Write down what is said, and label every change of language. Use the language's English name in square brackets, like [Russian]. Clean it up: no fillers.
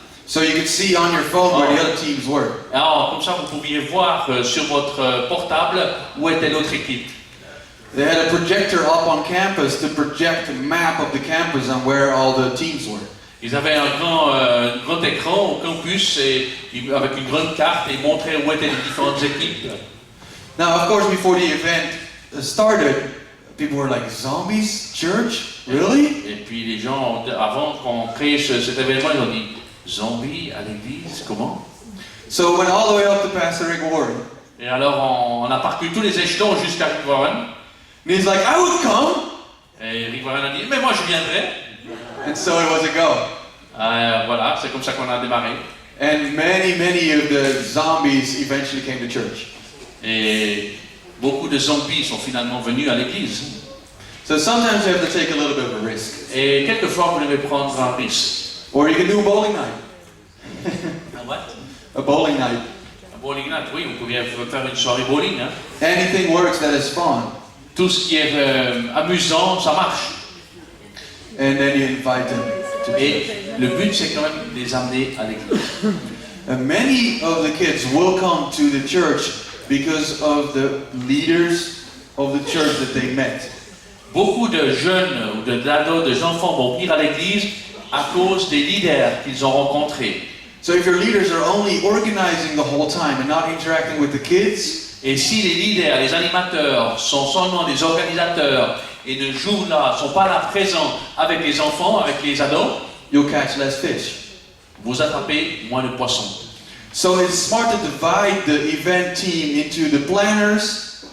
[English] So you could see on your phone where the other teams were. [French] Alors, comme ça, vous pouviez voir sur votre portable où était l'autre équipe. [English] They had a projector up on campus to project a map of the campus and where all the teams were. [French] Ils avaient un grand écran au campus et, avec une grande carte et montraient où étaient les différentes équipes. [English] Now, of course, before the event started, people were like, "Zombies? Church? Really?" [French] Et puis les gens, avant qu'on crée cet événement, ils ont dit zombies à l'église, comment? [English] So went all the way up to Pastor Rick Warren. [French] Et alors on a parcouru tous les échelons jusqu'à Rick Warren. [English] And he's like, "I would come." [French] Et Rick Warren a dit mais moi je viendrai. [English] And so it was a go. [French] Voilà, c'est comme ça qu'on a démarré. [English] And many of the zombies eventually came to church. [French] Et beaucoup de zombies sont finalement venus à l'église. [English] So sometimes you have to take a little bit of a risk. [French] Et quelquefois vous devez prendre un risque. [English] Or you can do a bowling night. A bowling night. [French] Un [English] bowling night, [French] oui, vous pouvez faire une soirée bowling. Hein. [English] Anything works that is fun. [French] Tout ce qui est amusant, ça marche. [English] And then you invite them to [French] Et [English] church. [French] le but c'est quand même de les amener à l'église. [English] And many of the kids will come to the church because of the leaders of the church that they met. [French] Beaucoup de jeunes ou d'ados, de enfants vont venir à l'église à cause des leaders qu'ils ont rencontrés. [English] So if your leaders are only organizing the whole time and not interacting with the kids, [French] Et si les leaders, les animateurs sont seulement des organisateurs et ne jouent là, sont pas là présents avec les enfants, avec les ados, [English] you'll catch less fish. [French] vous attrapez moins de poissons. [English] So it's smart to divide the event team into the planners